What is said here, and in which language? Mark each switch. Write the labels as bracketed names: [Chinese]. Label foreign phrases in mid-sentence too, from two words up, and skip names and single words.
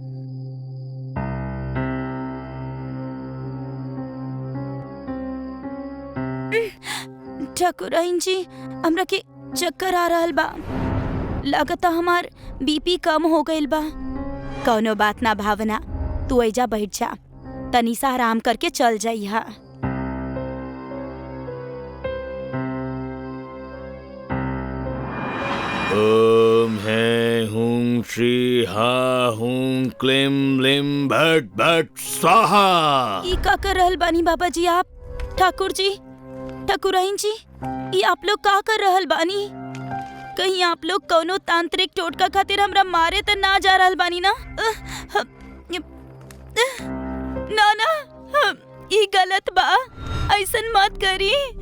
[Bhojpuri] ठकुराइन जी, हमरा के चक्कर आ रहल बा, लगता हमार बीपी कम हो गइल बा। कौनो बात ना भावना, तू ऐजा बैठ जा, तनी सा आराम करके चल जाइहा। [Sanskrit] ओम है हुं श्री हा हुं क्लीम लिम भट भट स्वाहा। [Bhojpuri] ई का कर रहल बानी बाबा जी आप? ठाकुर जी, ठाकुराइन जी, ई आप लोग का कर रहल बानी? कहीं आप लोग कौनो तांत्रिक टोटका खातिर हमरा मारे त ना जा रहल बानी ना? ना ना, ई गलत बा, ऐसन मत करी।